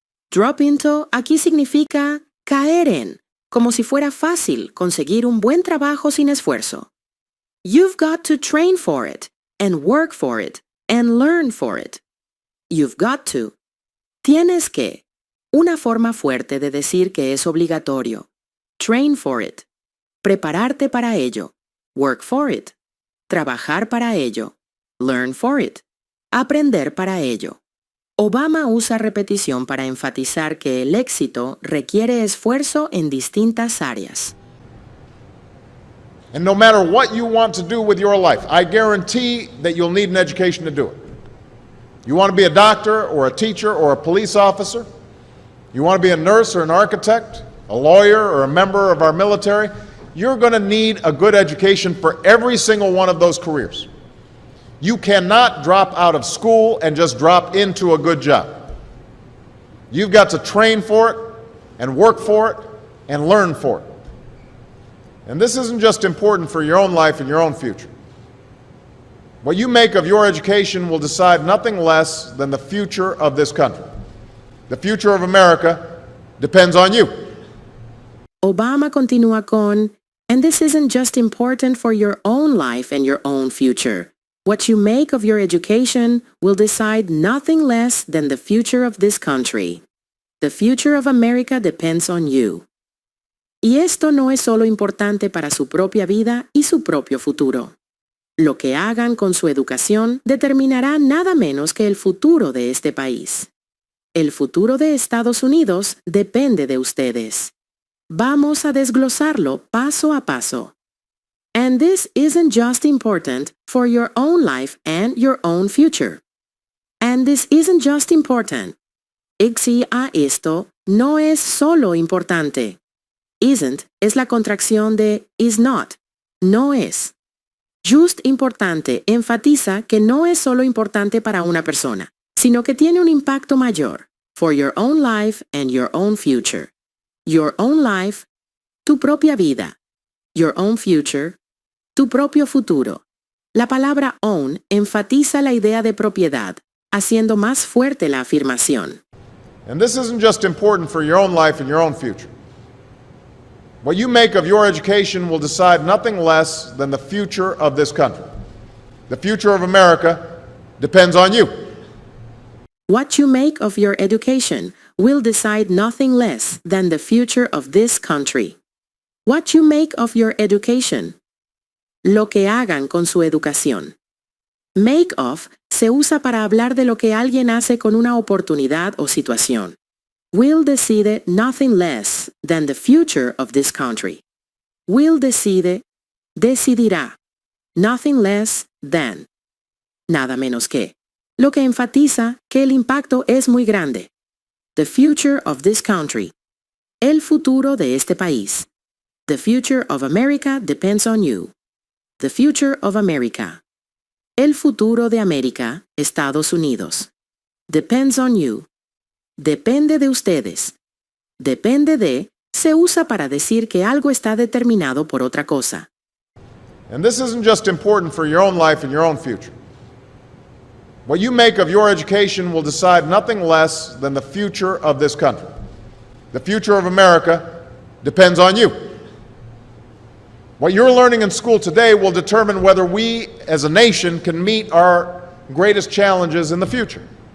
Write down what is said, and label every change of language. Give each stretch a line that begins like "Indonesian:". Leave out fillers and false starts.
English: Drop into
Spanish: aquí significa caer en, como si fuera fácil conseguir un buen trabajo sin esfuerzo.
English: You've got to train for it, and work for it, and learn for it. You've got to.
Spanish: Tienes que. Una forma fuerte de decir que es obligatorio.
English: Train for it.
Spanish: Prepararte para ello.
English: Work for it.
Spanish: Trabajar para ello.
English: Learn for it.
Spanish: Aprender para ello. Obama usa repetición para enfatizar que el éxito requiere esfuerzo en distintas áreas.
English: And no matter what you want to do with your life, I guarantee that you'll need an education to do it. You want to be a doctor or a teacher or a police officer? You want to be a nurse or an architect, a lawyer or a member of our military? You're going to need a good education for every single one of those careers. You cannot drop out of school and just drop into a good job. You've got to train for it and work for it and learn for it. And this isn't just important for your own life and your own future. What you make of your education will decide nothing less than the future of this country. The future of America depends on you.
Spanish: Obama continúa con,
English: and this isn't just important for your own life and your own future. What you make of your education will decide nothing less than the future of this country. The future of America depends on you.
Spanish: Y esto no es solo importante para su propia vida y su propio futuro. Lo que hagan con su educación determinará nada menos que el futuro de este país. El futuro de Estados Unidos depende de ustedes. Vamos a desglosarlo paso a paso.
English: And this isn't just important for your own life and your own future. And this isn't just important.
Spanish: Ixi a esto no es solo importante. Isn't es la contracción de
English: is not,
Spanish: no es. Just importante enfatiza que no es solo importante para una persona, sino que tiene un impacto mayor,
English: for your own life and your own future. Your own life,
Spanish: tu propia vida.
English: Your own future,
Spanish: tu propio futuro. La palabra own enfatiza la idea de propiedad, haciendo más fuerte la afirmación.
English: And this isn't just important for your own life and your own future. What you make of your education will decide nothing less than the future of this country. The future of America depends on you. What you make of your education will decide nothing less than the future of this country. What you make of your education.
Spanish: Lo que hagan con su educación.
English: Make of
Spanish: se usa para hablar de lo que alguien hace con una oportunidad o situación.
English: Will decide nothing less than the future of this country. Will decide,
Spanish: decidirá.
English: Nothing less than.
Spanish: Nada menos que. Lo que enfatiza que el impacto es muy grande.
English: The future of this country.
Spanish: El futuro de este país.
English: The future of America depends on you. The future of America.
Spanish: El futuro de América, Estados Unidos.
English: Depends on you.
Spanish: Depende de ustedes. Depende de se usa para decir que algo está determinado por otra cosa.
English: And this isn't just important for your own life and your own future. What you make of your education will decide nothing less than the future of this country. The future of America depends on you. What you're learning in school today will determine whether we as a nation can meet our greatest challenges in the future.